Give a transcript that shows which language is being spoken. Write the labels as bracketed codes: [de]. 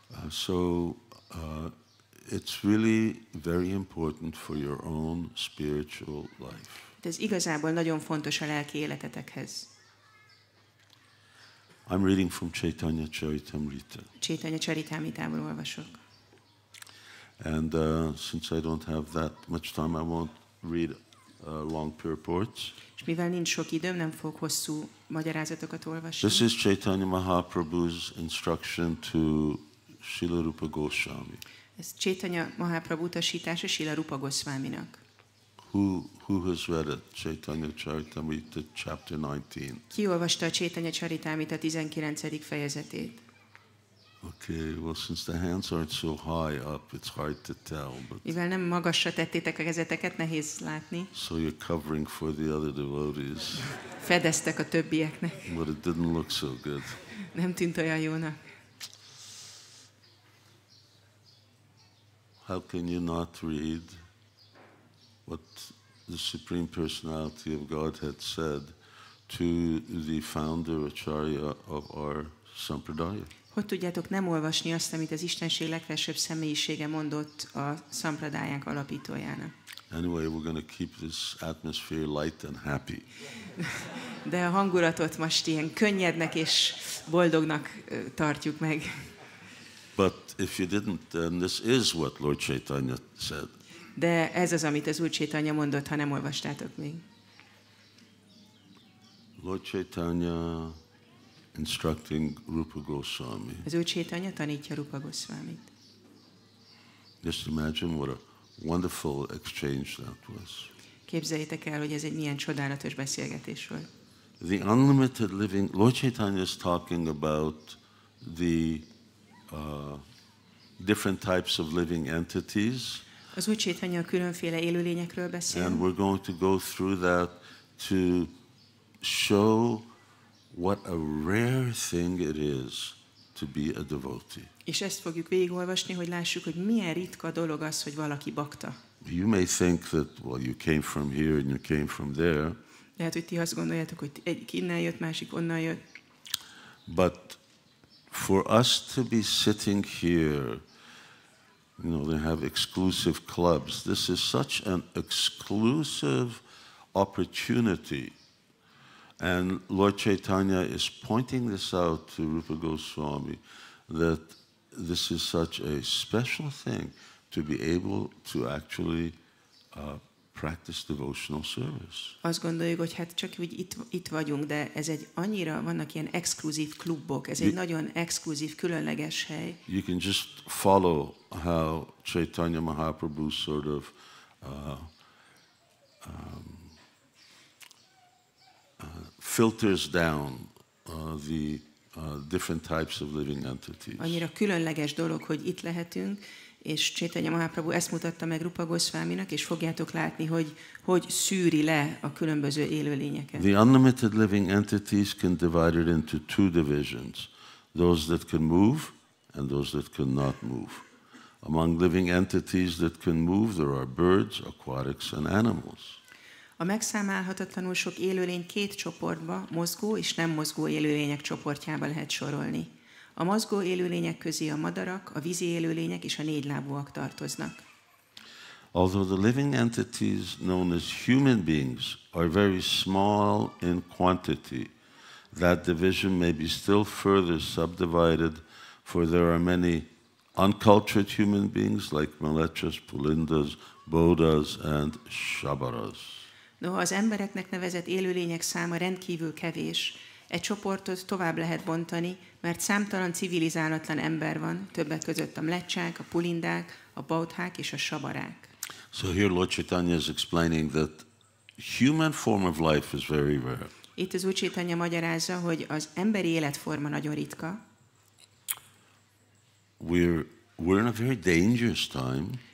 [en] So it's really very important for your own spiritual life. [hu] Ez igazából nagyon fontos a lelki életetekhez. [en] I'm reading from Chaitanya Charitamrita. [hu] Chaitanya Charitamritából olvasok. [en] And since I don't have that much time, I won't read long purports. [hu] És mivel nincs sok időm, nem fogok hosszú magyarázatokat olvasni. [en] This is Chaitanya Mahaprabhu's instruction to Śrīla Rupa Goswami. [hu] Ez Chaitanya Mahaprabhu utasítása Śrīla Rupa Goswaminak. [en] Who has read it? Chaitanya Charitamrita, chapter 19. [hu] Ki olvasta a Chaitanya Charitamrita 19. fejezetét? [en] Okay, well, since the hands aren't so high up, it's hard to tell. But [hu] mivel nem magasra tettétek a kezeteket, nehéz látni. [en] So you're covering for the other devotees. [hu] Fedeztek a többieknek. [en] But it didn't look so good. [hu] Nem tűnt olyan jónak. [en] How can you not read what the Supreme Personality of Godhead said to the founder Acharya of our Sampradaya? [hu] Hogy tudjátok nem olvasni azt, amit az Istenség legfelsőbb személyisége mondott a szampradájánk alapítójának? [en] Anyway, we're going to keep this atmosphere light and happy. [hu] De a hangulatot most ilyen könnyednek és boldognak tartjuk meg. [en] But if you didn't, then this is what Lord Chaitanya said. [hu] De ez az, amit az Úr Chaitanya mondott, ha nem olvastátok még. [en] Lord Chaitanya instructing Rupa Goswami. [hu] Az Úr Chaitanya tanítja Rupa Goswamit. [en] Just imagine what a wonderful exchange that was. [hu] Képzeljétek el, hogy ez egy milyen csodálatos beszélgetés volt. [en] The unlimited living, Lord Chaitanya is talking about the different types of living entities. [hu] Az Úr Chaitanya a különféle élőlényekről beszél. [en] And we're going to go through that to show what a rare thing it is to be a devotee. [hu] És ezt fogjuk végigolvasni, hogy lássuk, hogy milyen ritka dolog az, hogy valaki bakta. [en] You may think that, well, you came from here and you came from there. [hu] Lehet, hogy ti azt gondoljátok, hogy egyik innen jött, másik onnan jött. [en] But for us to be sitting here, you know, they have exclusive clubs. This is such an exclusive opportunity. And Lord Chaitanya is pointing this out to Rupa Goswami, that this is such a special thing to be able to actually practice devotional service. [hu] Azt gondoljuk, hogy hát csak úgy itt vagyunk, de ez egy annyira, vannak ilyen exkluzív klubok, ez egy nagyon exkluzív, különleges hely. [en] You can just follow how Chaitanya Mahaprabhu sort of filters down the different types of living entities. [hu] Annyira különleges dolog, hogy itt lehetünk, és Chaitanya Mahaprabhu ezt mutatta meg Rupa Goswaminak, és fogjátok látni, hogy szűri le a különböző élőlényeket. [en] The unlimited living entities can divide it into two divisions, those that can move and those that cannot move. Among living entities that can move, there are birds, aquatics and animals. [hu] A megszámálhatatlanul sok élőlény két csoportba, mozgó és nem mozgó élőlények csoportjába lehet sorolni. A mozgó élőlények közé a madarak, a vízi élőlények és a négylábúak tartoznak. [en] Although the living entities known as human beings are very small in quantity, that division may be still further subdivided, for there are many uncultured human beings like Malechas, Pulindas, Bodhas and Shabaras. [hu] Noha az embereknek nevezett élőlények száma rendkívül kevés, egy csoportot tovább lehet bontani, mert számtalan civilizálatlan ember van, többek között a mlecsák, a pulindák, a baudhák és a sabarák. [en] So here Lord Chaitanya is explaining that human form of life is very rare. [hu] Itt az Úr Chaitanya magyarázza, hogy az emberi életforma nagyon ritka. [en] We're in a very dangerous time.